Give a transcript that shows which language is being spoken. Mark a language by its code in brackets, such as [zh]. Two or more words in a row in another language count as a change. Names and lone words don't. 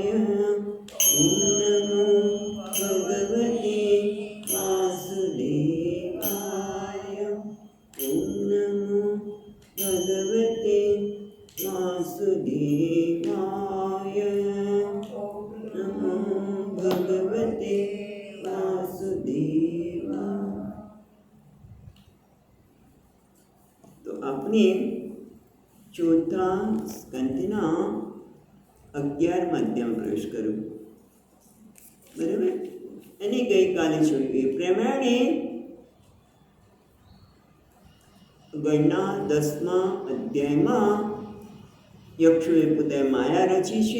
[sa] ॐ नमो भगवते वासुदेवाय। ॐ नमो भगवते वासुदेवाय। नमो भगवते वासुदेवाय। [gu] તો આપણે ચોથા સ્કંદના 11માં અધ્યાયમાં પ્રવેશ કર્યો, બરાબર. અને ગઈકાલે જોયું એ પ્રમાણે ગણના 10મા અધ્યાયમાં યક્ષોએ પોતે માયા રચી છે.